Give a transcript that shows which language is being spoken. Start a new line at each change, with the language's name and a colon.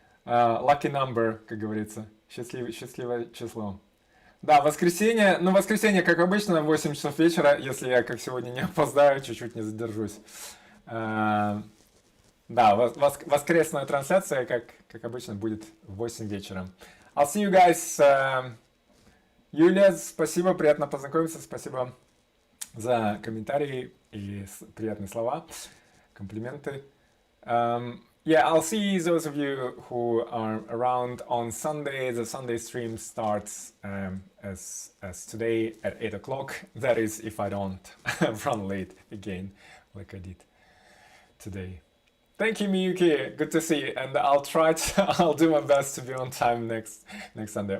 English: Lucky number,
Russian: как говорится. Счастливое число. Да, воскресенье. Ну, воскресенье, как обычно, в 8 часов вечера, если я, как сегодня, не опоздаю, чуть-чуть не задержусь. Да, воскресная трансляция, как обычно, будет в 8 вечера.
English: I'll see you guys.
Russian: Юлия, спасибо, приятно познакомиться. Спасибо за комментарии и приятные слова, комплименты.
English: Yeah, I'll see those of you who are around on Sunday. The Sunday stream starts as today at 8 o'clock. That is, if I don't run late again, like I did today. Thank you, Miyuki. Good to see you. And I'll do my best to be on time next Sunday.